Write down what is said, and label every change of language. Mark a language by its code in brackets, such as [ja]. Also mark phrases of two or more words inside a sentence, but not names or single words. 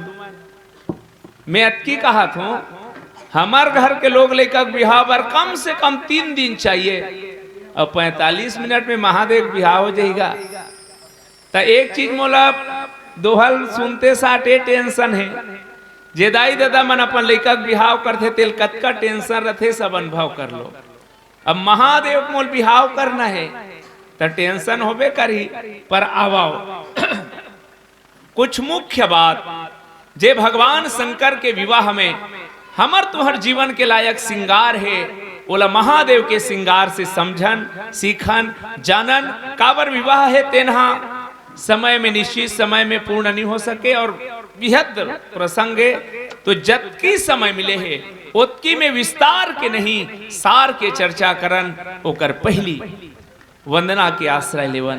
[hne] मैं अटकी कहा था हमार घर के लोग लइका बिहाव पर कम से कम 3 दिन चाहिए और 45 मिनट में महादेव बिहाव हो जाएगा। तो एक चीज मोला दोहल सुनते साटे टेंशन है जे दाई दादा मन अपन लइका बिहाव करते तेल कतका टेंशन रथे सब अनुभव कर लो। अब महादेव मोल बिहाव करना है तो टेंशन होबे करी पर आवाओ कुछ मुख्य बात जे भगवान शंकर के विवाह में हमर तुहर जीवन के लायक श्रृंगार है ओला महादेव के श्रृंगार से समझन सीखन जानन। काबर विवाह है तेनहा समय में निश्चित समय में पूर्ण नहीं हो सके और बेहद प्रसंग है तो जतकी समय मिले है उतकी में विस्तार के नहीं सार के चर्चा करन ओकर पहली वंदना के आश्रय लेवन।